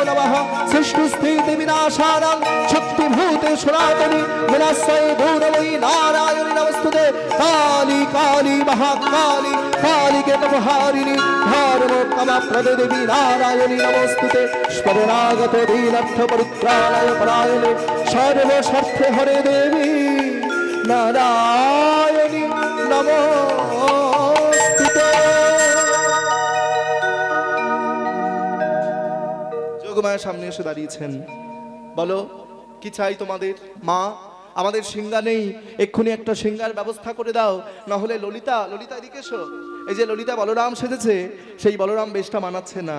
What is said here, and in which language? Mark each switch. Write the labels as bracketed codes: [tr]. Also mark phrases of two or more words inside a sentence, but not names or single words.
[sa] नमः सृष्टिस्थितिविनाशानां शक्तिभूते सनातनी विनाशाय गौरवै नारायणी नमस्तुते काली काली महाकाली कालिके तपहारिणी धर्मोत्तमप्रदे देवी नारायणी नमस्तुते स्मरणागत दीनर्थ परित्राणाय परायणे सर्वस्वार्थे हरे देवी नारायणी नमोस्तुते। [bn] যোগমায়া সামনে এসে দাঁড়িয়েছেন। বলো কি চাই তোমাদের? মা আমাদের সিংহা নেই, এক্ষুনি একটা সিংহার ব্যবস্থা করে দাও, না হলে ললিতা ললিতা এদিকে এসো। এই যে ললিতা বলরাম সেজেছে, সেই বলরাম বেশটা মানাচ্ছে না।